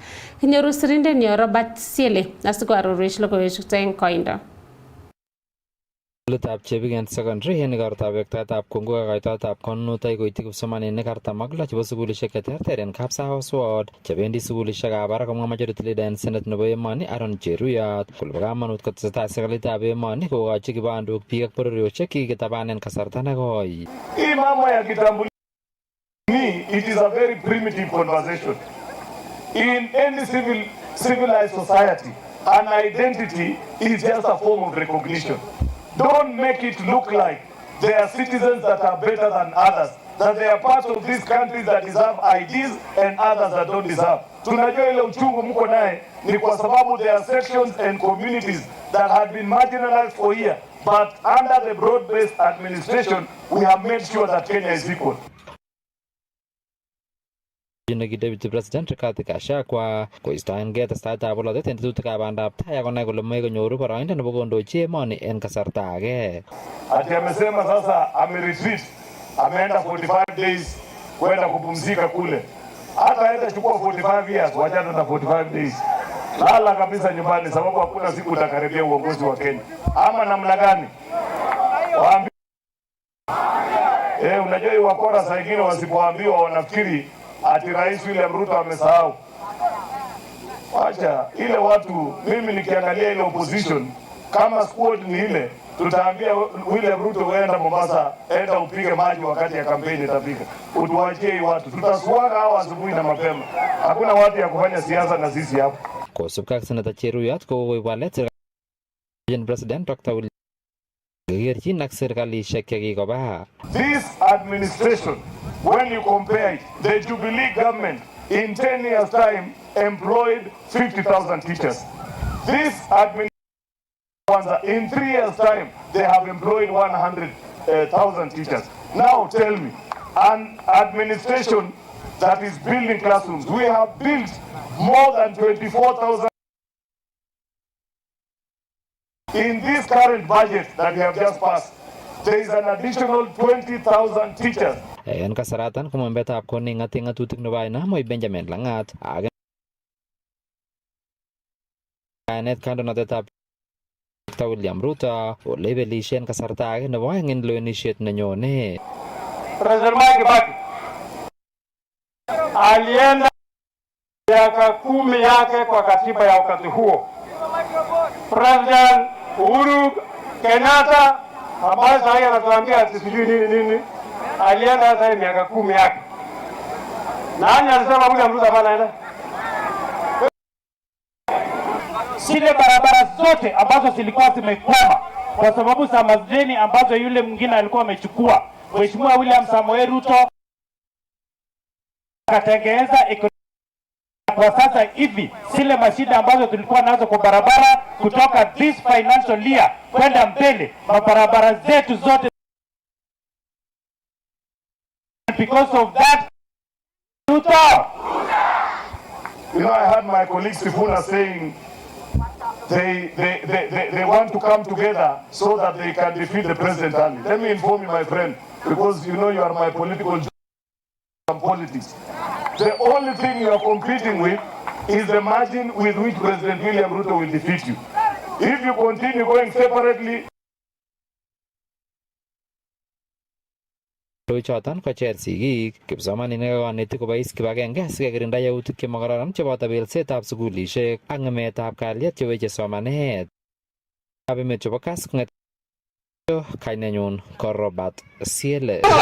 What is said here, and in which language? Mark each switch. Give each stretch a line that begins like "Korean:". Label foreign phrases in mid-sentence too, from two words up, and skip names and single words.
Kalenjin: Kinyoru sirindenyo Robert Siele asikoarorwech logoiwechuto eng koindo. Sugulitab Chebigen Secondary en igortab wektaetab Kongo kakoitoetab konunotoik koityi kipsomaninik 46 chebo sugulisiek cheterter en Kapsahos Ward chebendi sugulisiekab barak komwa
English: majority leader
Kalenjin: en Senate nebo emoni Aaron Cheruyot kole bo kamanut kotesetai serikalitab emoni kokochi kibandok biik ak bororiosiek kikitabanen kasarta nekoi.
Swahili: Hii mambo ya kitambulisho,
English: it is a very primitive conversation. In any civilized society, an identity is just a form of recognition. Don't make it look like there are citizens that are better than others, that they are part of these countries that deserve IDs and others that don't deserve.
Swahili: Tunajua ile uchungu mko naye ni kwa sababu
English: there are sections and communities that had been marginalized for years, But under the broad-based administration, we have made sure that Kenya is equal.
Kalenjin: Deputy President Rigathi Gachagua koistoengei testaetab bolotet en tetutikab bandab tai akonai kole moe konyoru boroindo nebo kondochi emoni en kasarta age.
Swahili: Ati amesema sasa ameretreat, ameenda 45 days kwenda kupumzika kule. Hata aenda chukua 45 years, wachana na 45 days. Lala kabisa nyumbani, sababu hakuna siku utakaribia uongozi wa Kenya. Ama namna gani? Waambi. Unajua hii wakora saa ingine wasipoambiwa wanafikiri ati Rais William Ruto amesahau. Acha ile watu, mimi nikiangalia ile opposition kama squad ni ile, tutaambia William Ruto weenda Mombasa, enda upige maji wakati ya kampeni itafika. Utuachie hii watu, tutaswaga hao asubuhi na mapema. Hakuna watu ya kufanya siasa na sisi hapo.
Kalenjin: Kosubkei ak Senator Cheruyot kokoib walet President Dr. William kekerchin ak serkalishek chekikoba.
English: This administration, when you compare it, the Jubilee government in 10 years time employed 50,000 teachers. This administration in 3 years time they have employed 100,000 teachers. Now tell me, an administration that is building classrooms, we have built more than 24,000 in this current budget that we have just passed. There is an additional 20,000 teachers.
Kalenjin: En kasaratan komambetab koning ng'ati ng'atutik nebo aina moi Benjamin Langat age kayanet kandoinatetab Dr. William Ruto ole ibelishen kasarta age nebo aeng en lewenisiet nenyone.
Swahili: President Kibaki alienda miaka 10 yake kwa katiba ya wakati huo. President Uhuru Kenyatta ambaye sasa anatuambia ati sijui nini alienda hata miaka 10 yake. Nani alisema William Ruto anaenda? Zile barabara zote ambazo zilikuwa zimekwama kwa sababu za madeni ambazo yule mwingine alikuwa amechukua, Mheshimiwa William Samoei Ruto akatengeneza kwa sasa hivi zile mashida ambazo tulikuwa nazo kwa barabara kutoka
English: this financial year
Swahili: kwenda mbele, mabarabara zetu zote.
English: Because of that, you know, I heard my colleague Sifuna saying they want to come together so that they can defeat the president early. Let me inform you, my friend, because you know you are my political politics. The only thing you are competing with is the margin with which President William Ruto will defeat you. If you continue going separately,
Kalenjin: Choton kocher sigik, kipsomaninik ak konetik kobois kibagenge asikekirinda yautik chemokororon cheboto belsetab sukulishek ak ng'emetab kalyet cheweche somanet. Ab emet chebo Kass kong'et kainenyun ko Robert Siele.